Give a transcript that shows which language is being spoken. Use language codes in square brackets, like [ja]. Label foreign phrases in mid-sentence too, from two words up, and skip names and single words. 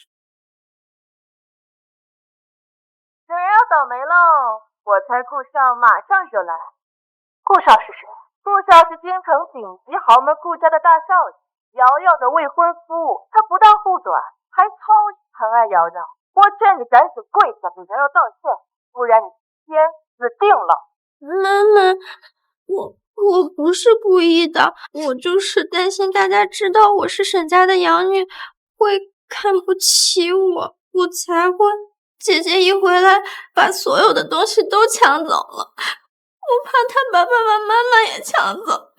[zh] 有人要倒霉嘍！我猜顧少馬上就來。顧少是誰？顧少是京城頂級豪門顧家的大少爺，瑤瑤的未婚夫。他不但護短，還超級疼愛瑤瑤。我勸你趕緊跪下給瑤瑤道歉，不然你今天死定了。媽媽，我不是故意的，我就是擔心大家知道我是沈家的養女，會看不起我，我才會。姐姐一回來，把所有的東西都搶走了，我怕她把爸爸媽媽也搶走。